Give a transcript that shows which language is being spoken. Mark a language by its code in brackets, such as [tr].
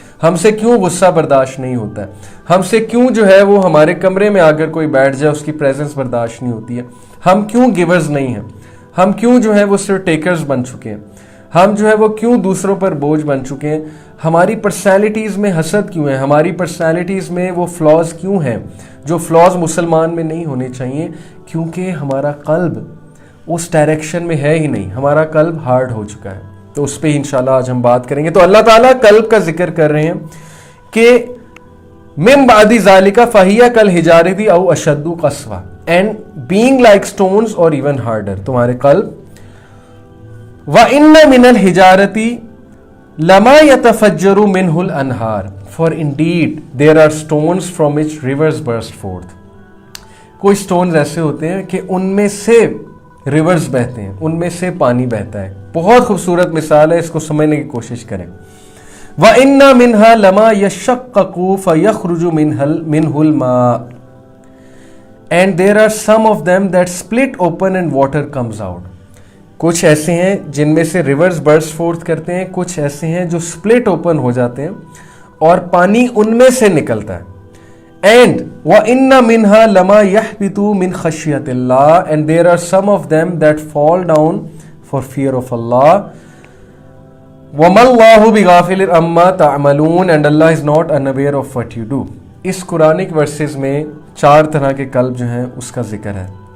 [ur] ہم سے کیوں غصہ برداشت نہیں ہوتا ہے, ہم سے کیوں جو ہے وہ ہمارے کمرے میں آ کر کوئی بیٹھ جائے اس کی پریزنس برداشت نہیں ہوتی ہے, ہم کیوں گیورز نہیں ہیں, ہم کیوں جو ہے وہ صرف ٹیکرز بن چکے ہیں, ہم جو ہے وہ کیوں دوسروں پر بوجھ بن چکے ہیں, ہماری پرسنالٹیز میں حسد کیوں ہے, ہماری پرسنالٹیز میں وہ فلاز کیوں ہیں جو فلاز مسلمان میں نہیں ہونے چاہیے, کیونکہ ہمارا قلب اس ڈائریکشن میں ہے ہی نہیں, ہمارا قلب ہارڈ ہو چکا ہے. تو اس پہ انشاءاللہ آج ہم بات کریں گے. تو اللہ تعالیٰ قلب کا ذکر کر رہے ہیں کہ [ar] من بعد ذالک فہی کالحجارۃ او اشد قسوہ [en] And being like stones or even harder. [ur] تمہارے قلب [ar] وَإِنَّ مِنَ الْحِجَارَةِ لَمَا يَتَفَجَّرُ مِنْهُ الْأَنْهَارُ [en] for indeed there are stones from which rivers burst forth. [ur] کوئی سٹونز ایسے ہوتے ہیں کہ ان میں سے ریورز بہتے ہیں, ان میں سے پانی بہتا ہے. بہت خوبصورت مثال ہے, اس کو سمجھنے کی کوشش کریں. [ar] وَإِنَّ مِنْهَا لَمَا يَشَّقَّقُ فَيَخْرُجُ مِنْهُ الْمَاءُ [en] and there are some of them that split open and water comes out. [ur] کچھ ایسے ہیں جن میں سے ریورز برسٹ فورتھ کرتے ہیں, کچھ ایسے ہیں جو سپلٹ اوپن ہو جاتے ہیں اور پانی ان میں سے نکلتا ہے. [en] and [ar] وَإِنَّ مِنْهَا لَمَا يَحْبِطُ مِنْ خَشْيَةِ اللَّهِ [en] and there are some of them that fall down for fear of Allah. [ar] وَمَا اللَّهُ بِغَافِلٍ عَمَّا تَعْمَلُونَ [en] and Allah is not unaware of what you do. [ur] اس Quranic versus میں 4 طرح کے قلب جو ہیں اس کا ذکر ہے.